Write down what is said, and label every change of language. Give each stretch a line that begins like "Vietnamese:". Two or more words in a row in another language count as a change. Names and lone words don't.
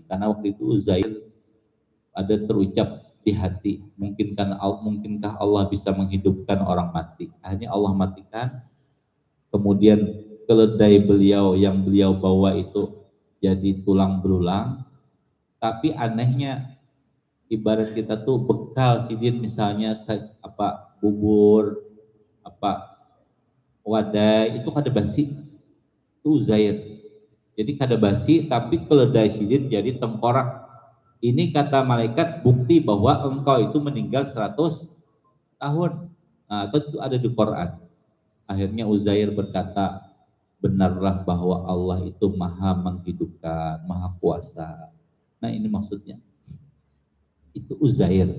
Indonesian: Karena waktu itu Uzair ada terucap di hati, mungkinkah Allah bisa menghidupkan orang mati. Akhirnya Allah matikan, kemudian keledai beliau yang beliau bawa itu jadi tulang belulang.
Banjar: Tapi anehnya, ibarat kita tuh bekal sidin, misalnya bubur, wadai, itu kada basi, itu Uzair. Jadi kada basi, tapi keledai sidin jadi tengkorak.
Indonesian: Ini kata malaikat bukti bahwa engkau itu meninggal 100 tahun. Nah, itu ada di Quran. Akhirnya Uzair berkata, benarlah bahwa Allah itu maha menghidupkan, maha kuasa. Nah, ini maksudnya. Itu Uzair.